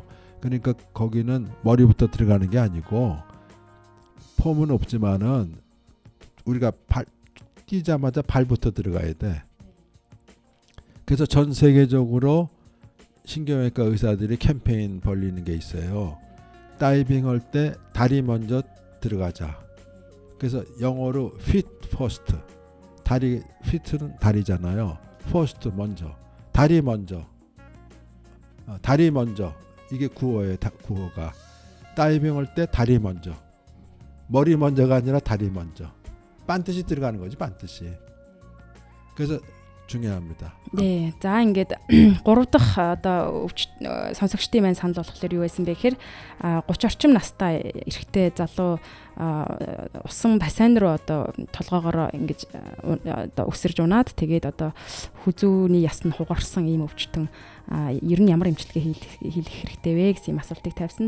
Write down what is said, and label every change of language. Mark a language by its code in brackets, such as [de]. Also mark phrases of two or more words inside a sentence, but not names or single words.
[ko] 그러니까 거기는 머리부터 들어가는 게 아니고 폼은 없지만은 우리가 뛰자마자 발부터 들어가야 돼. 그래서 전 세계적으로 신경외과 의사들이 캠페인 벌리는 게 있어요. 다이빙 할 때 다리 먼저 들어가자. 그래서 영어로 [en] feet first. [ko] 다리 feet는 다리잖아요. first 먼저. 다리 먼저. 다리 먼저. 이게 구어예요. 구어가. 다이빙 할 때 다리 먼저. 머리 먼저가 아니라 다리 먼저. 반드시 들어가는 거지, 반드시. 그래서 중요합니다. 네. [mn] За ингээд 3 дахь одоо сонсогчдын маань санал болохоор юу байсан бэ гэхээр 30 орчим настай эрэгтэй залуу усан бассейн руу одоо толгоогоор ингэж одоо өсөрж унаад тэгээд одоо хүзүүний яс нь хугарсан ийм өвчтөн ер нь ямар эмчилгээ хийх хэрэгтэй вэ гэсэн ийм асуултыг тавьсан.